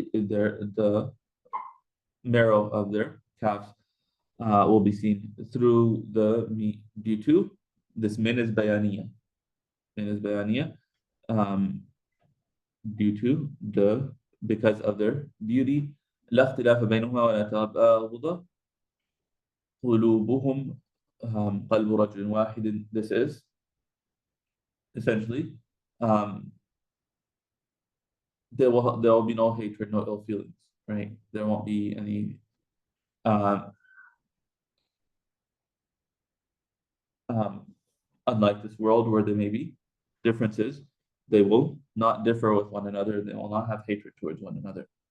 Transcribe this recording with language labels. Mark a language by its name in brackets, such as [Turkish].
[English] The marrow of their calves will be seen through the meat due to this min is bayaniya. Min is bayaniya, due to because of their beauty. [Arabic] لا اختلاف بينهما ولا تباغض قلوبهم قلب رجل واحد. [English] This is essentially there will be no hatred, no ill feelings, right? There won't be any unlike this world where there may be differences, they will not differ with one another, they will not have hatred towards one another.